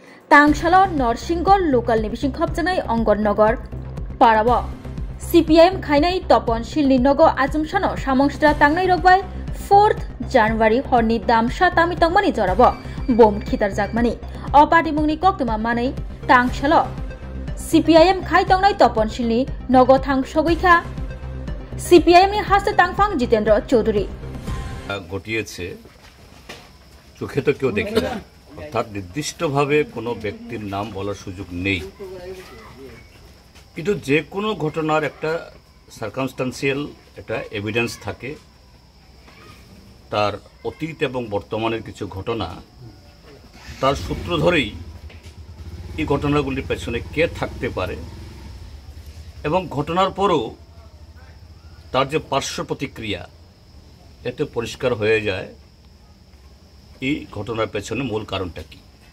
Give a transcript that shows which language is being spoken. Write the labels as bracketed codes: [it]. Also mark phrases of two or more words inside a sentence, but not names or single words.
[trp] तांगशाल नरसिंगल लोकल निबिसिं खबजानाय अंगननगर पाराव CPIM खायनाय तपनशील नग आजमसानो सामंसरा तांनाय रगबाय 4 जानुवारी हरनि दामसा तामितंमानि जराव बम खितार जागमानि अपार्टी मुंनि कक्तमा मानै तांगशाल CPIM खाय तंनाय तपनशीलनि नग थां सगैखा CPIM नि हास्ते तांफां जितेंद्र चौधुरी [bn] ঘটিয়েছে চোখে তো কেউ দেখে না, অর্থাৎ নির্দিষ্টভাবে কোনো ব্যক্তির নাম বলার সুযোগ নেই, কিন্তু যে কোনো ঘটনার একটা সার্কামস্টান্সিয়াল একটা এভিডেন্স থাকে। তার অতীত এবং বর্তমানের কিছু ঘটনা, তার সূত্র ধরেই এই ঘটনাগুলির পেছনে কে থাকতে পারে এবং ঘটনার পরও তার যে পার্শ্ব প্রতিক্রিয়া, এতে পরিষ্কার হয়ে যায় এই ঘটনার পেছনে মূল কারণটা কি।